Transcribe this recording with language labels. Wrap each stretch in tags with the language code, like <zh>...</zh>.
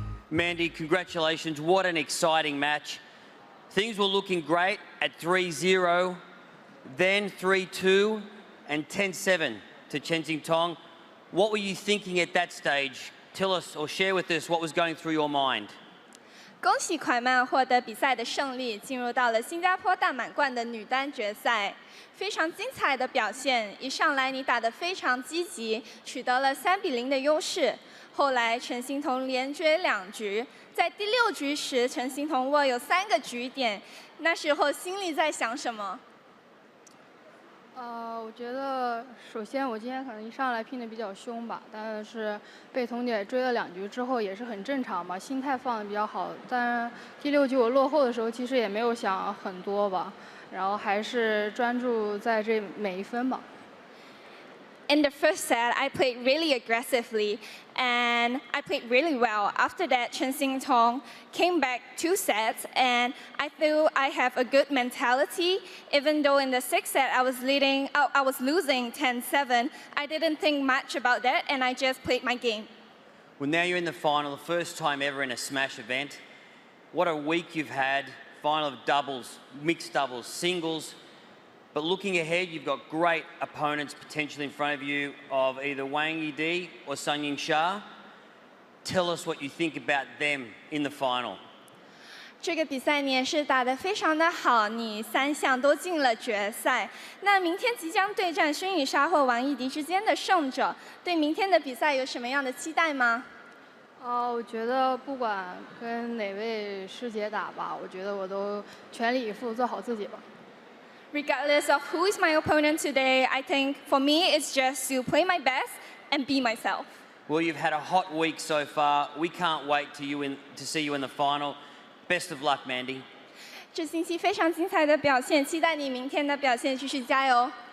<en>Mandy, congratulations. What an exciting match. Things were looking great at 3-0, then 3-2 and 10-7 to CHEN Xingtong. What were you thinking at that stage? Tell us or share with us what was going through your mind.</en> <zh>恭喜蒯曼获得比赛的胜利，进入到了新加坡大满贯的女单决赛。非常精彩的表现，一上来你打得非常积极，取得了3-0的优势。后来陈欣彤连追2局，在第6局时，陈欣彤握有3个局点，那时候心里在想什么？我觉得首先我今天可能一上来拼得比较凶吧，但是被童姐追了2局之后也是很正常吧，心态放得比较好。但第6局我落后的时候，其实也没有想很多吧，然后还是专注在这每一分吧。</zh> <en>In the first set, I played really aggressively, and I played really well. After that, CHEN Xingtong came back 2 sets, and I feel I have a good mentality. Even though in the 6th set I was losing 10-7, I didn't think much about that, and I just played my game. Well, now you're in the final, the first time ever in a smash event. What a week you've had. Final of doubles, mixed doubles, singles. But looking ahead, you've got great opponents potentially in front of you of either Wang Yidi or Sun Yingsha. Tell us what you think about them in the final.</en> <zh>这个比赛你也是打得非常的好，你3项都进了决赛。那明天即将对战孙颖莎或王艺迪之间的胜者，对明天的比赛有什么样的期待吗？我觉得不管跟哪位师姐打吧，我觉得我都全力以赴做好自己吧。</zh> <en>Regardless of who is my opponent today, I think for me it's just to play my best and be myself. Well, you've had a hot week so far. We can't wait to see you in the final. Best of luck, Mandy.</en> <zh>这星期非常精彩的表现，期待你明天的表现，继续加油。</zh>